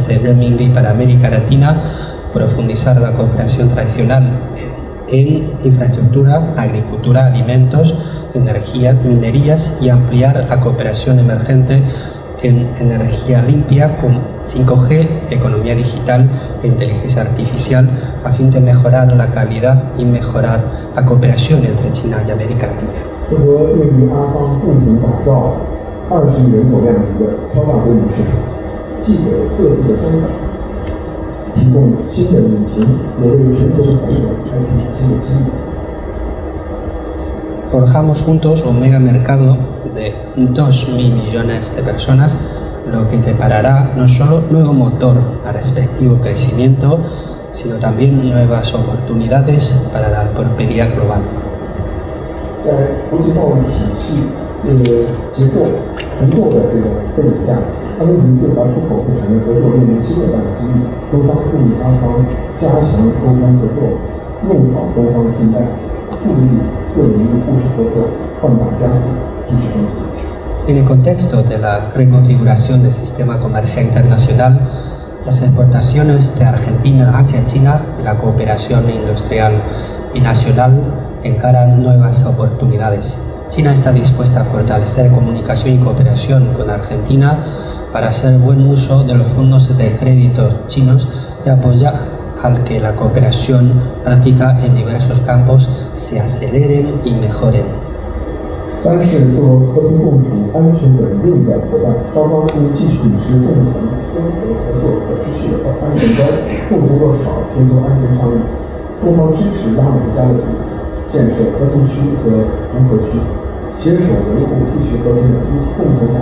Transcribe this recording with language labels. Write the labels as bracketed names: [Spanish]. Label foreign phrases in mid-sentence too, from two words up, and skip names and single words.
[Spanish] de renminbi para América Latina, profundizar la cooperación tradicional en infraestructura, agricultura, alimentos, energía, minerías y ampliar la cooperación emergente en energía limpia con 5G, economía digital e inteligencia artificial a fin de mejorar la calidad y mejorar la cooperación entre China y América Latina. [Chinese] 中国愿与阿方共同打造20亿人口量级的超大规模市场，既给各自的增长提供新的引擎，也为全球的朋友开辟新的机遇。 [Spanish] Forjamos juntos un mega mercado de 2.000 millones de personas, lo que deparará no solo nuevo motor al respectivo crecimiento, sino también nuevas oportunidades para la prosperidad global. [Chinese] 在国际贸易体系结构重构的这个背景下，阿根廷对华出口和产业合作面临新的发展机遇，中方会与阿方加强沟通合作，用好中方信贷，助力各领域务实合作，换挡加速，提质升级。 [Spanish] En el contexto de la reconfiguración del sistema comercial internacional, las exportaciones de Argentina hacia China y la cooperación industrial binacional encaran nuevas oportunidades. China está dispuesta a fortalecer comunicación y cooperación con Argentina para hacer buen uso de los fondos de crédito chinos y apoyar al que la cooperación práctica en diversos campos se aceleren y mejoren. [Chinese] 三是做和平共处、安全稳定的伙伴，双方应继续秉持共同综合合作、可持续和安全观，共同落实好全球安全倡议。中方支持拉美加勒比建设和平区和无核区，携手维护地区和平稳定，共同